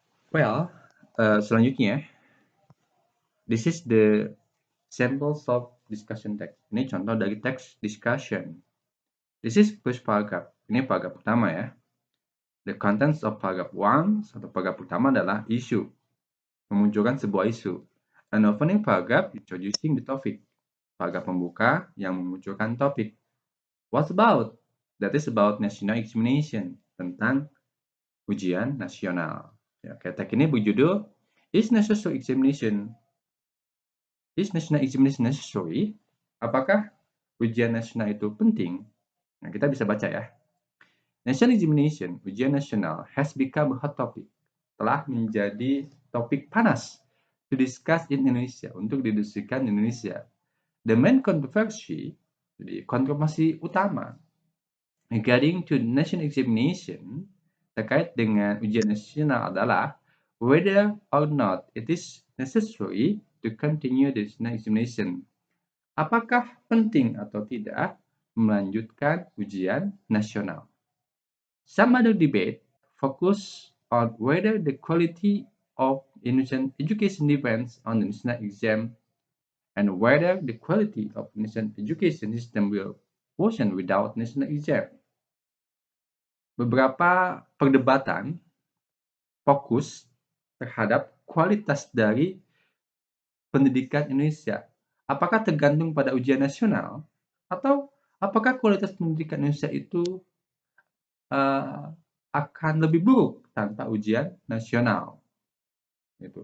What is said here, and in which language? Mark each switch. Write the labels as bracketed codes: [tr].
[en] Well, [id] selanjutnya, [en] this is the samples of discussion text. [id] Ini contoh dari text discussion. [en] This is first paragraph. [id] Ini paragraf pertama ya. [en] The contents of paragraph 1 [id] atau paragraf pertama adalah issue, memunculkan sebuah isu. [en] An opening paragraph introducing the topic. [id] Paragraf pembuka yang memunculkan topik. [en] What's about? That is about national examination, [id] tentang ujian nasional. Ya, teks ini berjudul [en] Is national examination necessary? [id] Apakah ujian nasional itu penting? Nah, kita bisa baca ya. [en] National examination, [id] ujian nasional, [en] has become a hot topic. [id] Telah menjadi topik panas [en] to discuss in Indonesia, [id] untuk didiskusikan di Indonesia. [en] The main controversy, [id] jadi kontroversi utama, [en] regarding to national examination, [id] terkait dengan ujian nasional adalah [en] whether or not it is necessary to continue the national examination. [id] Apakah penting atau tidak melanjutkan ujian nasional? [en] Some other debate focus on whether the quality of Indonesian education depends on the national exam and whether the quality of Indonesian education system will worsen without national exam. [id] Beberapa perdebatan fokus terhadap kualitas dari pendidikan Indonesia. Apakah tergantung pada ujian nasional atau apakah kualitas pendidikan Indonesia itu akan lebih buruk tanpa ujian nasional? Gitu.